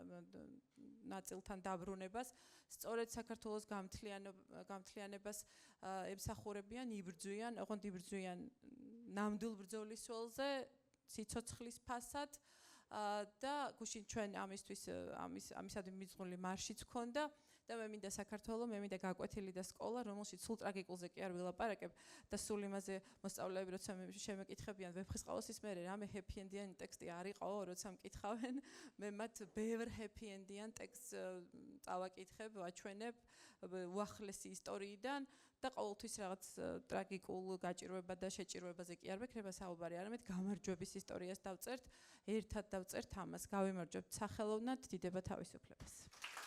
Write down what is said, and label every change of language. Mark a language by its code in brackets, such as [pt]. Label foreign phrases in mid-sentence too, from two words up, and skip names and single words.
[ka] ნაწილთან დაბრუნებას, სწორედ საქართველოს გამთლიანებას ემსახურებიან, იბრძვიან, ოღონდ იბრძვიან ნამდვილ ბრძოლის ველზე, სიცოცხლის ფასად და გუშინ ჩვენ ამისადმი მიძღვნილი მარშიც გქონდა და მე მინდა საქართველო, მე მინდა გაკვეთილი და სკოლა, რომელშიც სულ ტრაგიკულზე კი არ ვილაპარაკებ და სულ იმაზე მოსწავლეები როცა შემეკითხებიან ვეფხისტყაოსის მერე რამე [en] happy end- [ka] იანი ტექსტი არ იყო, როცა მკითხავენ, მე მათ ბევრ [en] happy end- [ka] იან ტექსტს წავაკითხებ, ვაჩვენებ უახლესი ისტორიიდან და ყოველთვის რაღაც ტრაგიკულ გაჭირვება და შეჭირვებაზე კი არ ვექნება საუბარი, არამედ გამარჯვების ისტორიას დავწერთ, ერთად დავწერთ ამას, გავიმარჯვებთ სახელოვნად, დიდება თავისუფლებას.